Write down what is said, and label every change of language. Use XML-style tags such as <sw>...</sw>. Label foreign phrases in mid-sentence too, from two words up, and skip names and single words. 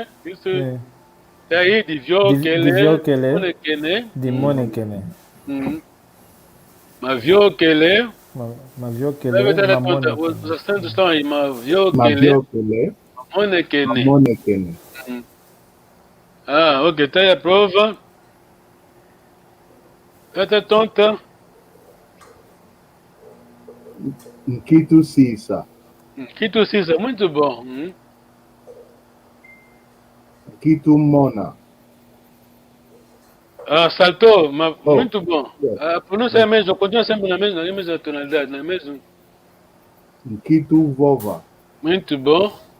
<pt>Isso tá aí de Viokele, Monekene. De Monekene. Maviokele. Maviokele. Os acentos estão aí. Maviokele. Monekene. Ok. Tá aí a prova.</pt> <kg>Tata tonta. Nkito Sisa. Nkito Sisa,</kg> <pt>muito bom.</pt> <kg>Nkito Mona.</kg> <pt>Saltou, mas muito bom. A pronúncia é a mesma, continua sempre na mesma tonalidade, não é mesmo?</pt> <kg>Nkito Vova.</kg> <pt>Muito bom.</pt>